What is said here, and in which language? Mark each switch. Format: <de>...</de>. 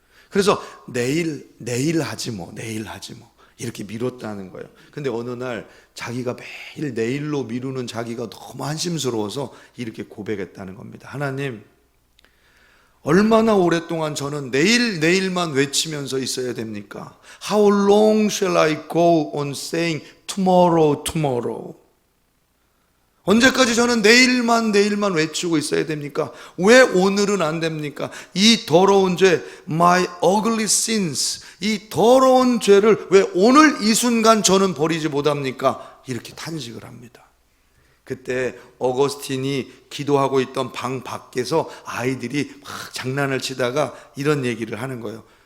<ko>그래서 내일 하지 뭐 이렇게 미뤘다는 거예요. 근데 어느 날 자기가 매일 내일로 미루는 자기가 너무 한심스러워서 이렇게 고백했다는 겁니다. 하나님, 얼마나 오랫동안 저는 내일만 외치면서 있어야 됩니까?</ko> <en>How long shall I go on saying tomorrow, tomorrow?</en> <ko>언제까지 저는 내일만 외치고 있어야 됩니까? 왜 오늘은 안 됩니까? 이 더러운 죄,</ko> <en>my ugly sins,</en> <ko>이 더러운 죄를 왜 오늘 이 순간 저는 버리지 못합니까? 이렇게 탄식을 합니다. 그때 어거스틴이 기도하고 있던 방 밖에서 아이들이 막 장난을 치다가 이런 얘기를 하는 거예요.</ko>